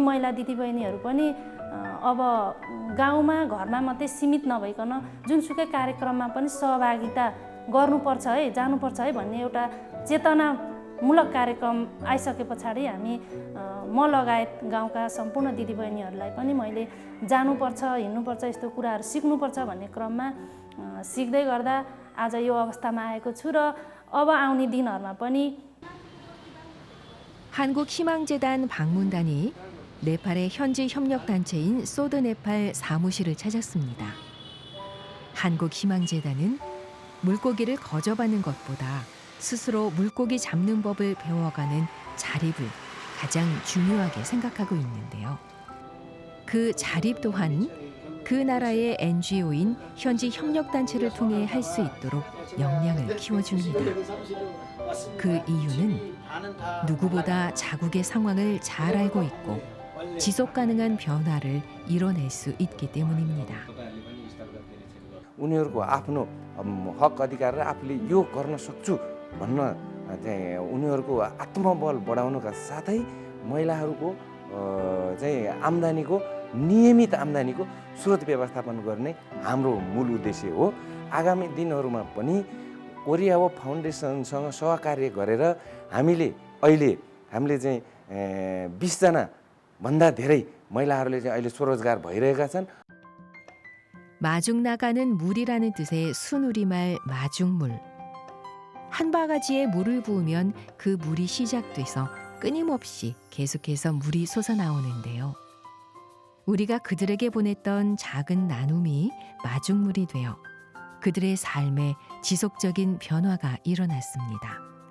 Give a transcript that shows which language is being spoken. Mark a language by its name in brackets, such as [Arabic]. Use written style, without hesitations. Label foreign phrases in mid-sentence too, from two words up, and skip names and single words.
[Nepali] महिला दिदीबहिनीहरू पनि अब गाउँमा घरमा मात्रै सीमित नभइकन जुनसुकै कार्यक्रममा पनि सहभागिता गर्नुपर्छ है, जानुपर्छ है भन्ने एउटा चेतनामूलक कार्यक्रम आइसके पछाडि हामी म लगायत गाउँका सम्पूर्ण दिदीबहिनीहरूलाई पनि मैले जानुपर्छ, हिँड्नुपर्छ, यस्तो कुराहरू सिक्नुपर्छ भन्ने क्रममा सिक्दै गर्दा आज यो अवस्थामा आएको छु र अब आउने दिनहरूमा पनि [Korean] 한국희망재단 방문단이 네팔의 현지 협력단체인 소드네팔 사무실을 찾았습니다. 한국희망재단은 물고기를 거저받는 것보다 스스로 물고기 잡는 법을 배워가는 자립을 가장 중요하게 생각하고 있는데요. 그 자립 또한 그 나라의 NGO인 현지 협력단체를 통해 할 수 있도록 역량을 키워줍니다. 그 이유는 누구보다 자국의 상황을 잘 알고 있고 지속 가능한 변화를 이뤄낼 수 있기 때문입니다. [Nepali] उनीहरूको आफ्नो हक अधिकार र आफूले यो गर्न सक्छु भन्न चाहिँ उनीहरूको आत्मबल बढाउनका साथै महिलाहरूको चाहिँ आम्दानीको नियमित आम्दानीको स्रोत व्यवस्थापन गर्ने हाम्रो मूल उद्देश्य हो। आगामी दिनहरूमा पनि ओरियावो फाउन्डेसनसँग सहकार्य गरेर हामीले चाहिँ 20 जना भन्दा धेरै महिलाहरूले चाहिँ अहिले स्वरोजगार भइरहेका छन्। [Korean] 마중 나가는 물이라는 뜻의 순우리말 마중물. 한 바가지에 물을 부으면 그 물이 시작돼서 끊임없이 계속해서 물이 솟아나오는데요. 우리가 그들에게 보냈던 작은 나눔이 마중물이 되어 그들의 삶에 지속적인 변화가 일어났습니다.